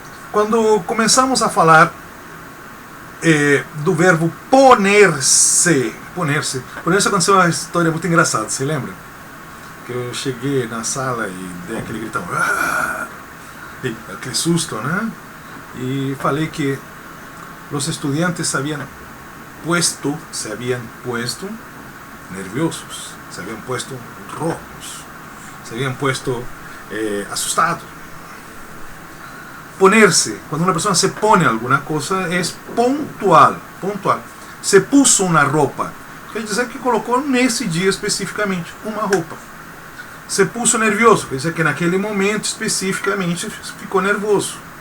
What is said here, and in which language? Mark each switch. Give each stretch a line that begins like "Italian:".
Portuguese: Quando começamos a falar do verbo poner-se, aconteceu uma história muito engraçada, você lembra? Que eu cheguei na sala e dei aquele gritão, aquele susto, né? E falei que os
Spanish: estudiantes se habían puesto nerviosos, se habían puesto rojos, se habían puesto asustados.
Portuguese: Ponerse, quando uma pessoa
Spanish: se pone
Portuguese: alguma coisa, é pontual.
Spanish: Se puso
Portuguese: uma roupa, quer dizer que colocou nesse dia especificamente uma roupa.
Spanish: Se puso nervioso,
Portuguese: quer dizer que naquele momento especificamente ficou nervoso.